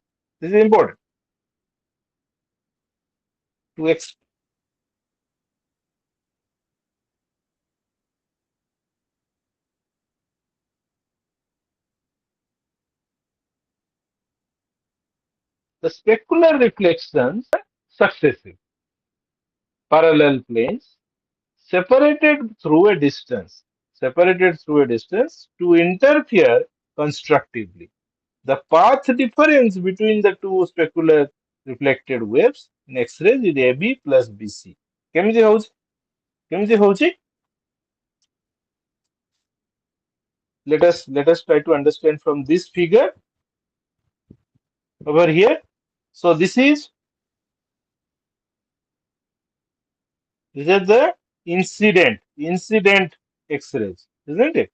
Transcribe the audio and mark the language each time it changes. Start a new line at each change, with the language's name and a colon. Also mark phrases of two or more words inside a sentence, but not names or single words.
English: This is important to the specular reflections successive parallel planes separated through a distance to interfere constructively. The path difference between the two specular reflected waves in X-rays is AB plus BC.
Odia: କେମିତି ହଉଛି କେମିତି ହଉଛି
English: let us try to understand from this figure over here. So these are the incident X-rays, isn't it?